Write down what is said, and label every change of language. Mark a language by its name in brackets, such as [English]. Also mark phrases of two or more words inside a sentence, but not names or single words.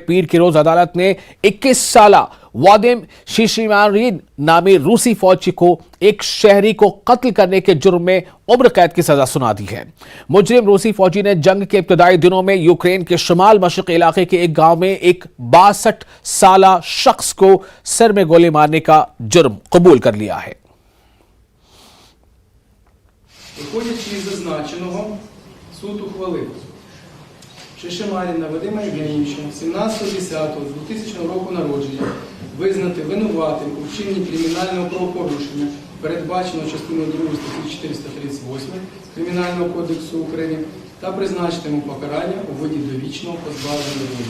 [Urdu] پیر کے روز عدالت نے 21 سالہ وادیم شیشیمارن نامی روسی فوجی کو ایک شہری کو قتل کرنے کے جرم میں عمر قید کی سزا سنا دی ہے. مجرم روسی فوجی نے جنگ کے ابتدائی دنوں میں یوکرین کے شمال مشرقی علاقے کے ایک گاؤں میں ایک 62 سالہ شخص کو سر میں گولی مارنے کا جرم قبول کر لیا ہے. [Ukrainian] Виходячи із зазначеного, суд ухвалив Шишимаріна Вадима Євгенійовича, 17.10.2000 року народження, визнати винуватим у вчиненні кримінального правопорушення, передбаченого частиною 2 статті 438 Кримінального кодексу України, та призначити йому покарання у виді довічного позбавлення волі.